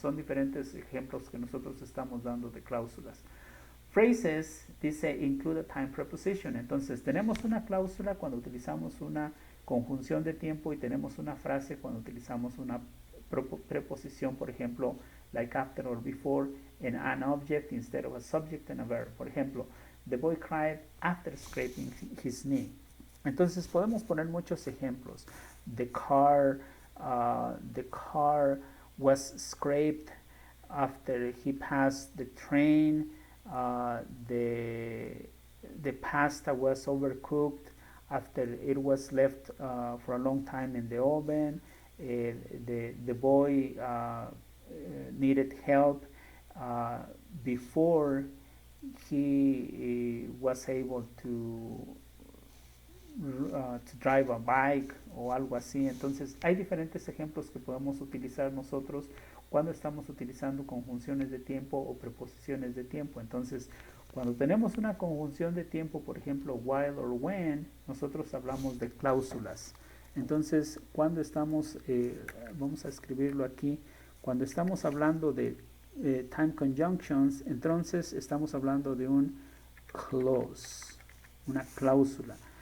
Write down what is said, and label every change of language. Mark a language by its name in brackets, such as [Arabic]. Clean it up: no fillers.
[Spanish] Son diferentes ejemplos que nosotros estamos dando de cláusulas. [English] Phrases, dice, include a time preposition. [Spanish] Entonces, tenemos una cláusula cuando utilizamos una conjunción de tiempo y tenemos una frase cuando utilizamos una preposición, por ejemplo, [English] like after or before, and an object instead of a subject and a verb. [Spanish] Por ejemplo, [English] the boy cried after scraping his knee. [Spanish] Entonces, podemos poner muchos ejemplos. [English] The car was scraped after he passed the train. The pasta was overcooked after it was left for a long time in the oven. The boy needed help before he was able to drive a bike [Spanish] o algo así. Entonces hay diferentes ejemplos que podemos utilizar nosotros cuando estamos utilizando conjunciones de tiempo o preposiciones de tiempo. Entonces, cuando tenemos una conjunción de tiempo, por ejemplo, while or when, nosotros hablamos de cláusulas. Entonces, cuando estamos, vamos a escribirlo aquí, cuando estamos hablando de time conjunctions, entonces estamos hablando de un clause, una cláusula.